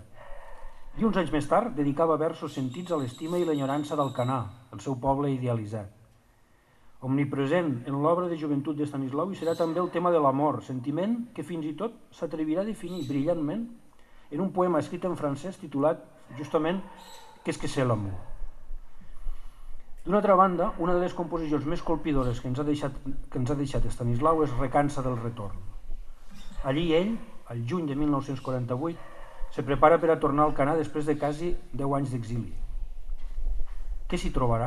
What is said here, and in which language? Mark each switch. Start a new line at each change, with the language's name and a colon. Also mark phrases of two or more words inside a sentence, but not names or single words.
Catalan: I uns anys més tard dedicava versos sentits a l'estima i l'enyorança d'Alcanar, el seu poble idealitzat. Omnipresent en l'obra de joventut d'Estanislau hi serà també el tema de l'amor, sentiment que fins i tot s'atrevirà a definir brillantment en un poema escrit en francès titulat justament «Qu'est-ce que c'est l'amour?». D'una altra banda, una de les composicions més colpidores que ens ha deixat Estanislau és Recança del retorn. Allí ell, al juny de 1948, se prepara per a tornar al Canà després de quasi 10 anys d'exili. Què s'hi trobarà?